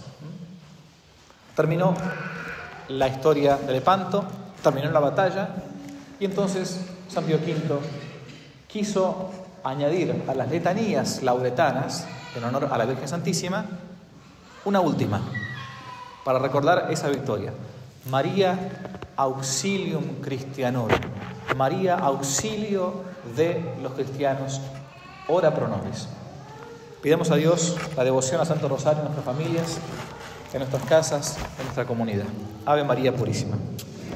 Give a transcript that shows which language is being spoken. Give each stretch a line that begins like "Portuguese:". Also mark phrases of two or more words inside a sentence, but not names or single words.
Spanish: Terminó la historia de Lepanto, terminó la batalla, y entonces San Pío V quiso añadir a las letanías lauretanas, en honor a la Virgen Santísima, una última, para recordar esa victoria.
Latin: María Auxilium Christianorum.
Spanish: María, auxilio de los cristianos,
Latin: ora pro nobis.
Spanish: Pidamos a Dios la devoción al Santo Rosario en nuestras familias, en nuestras casas, en nuestra comunidad.
Latin: Ave María Purísima.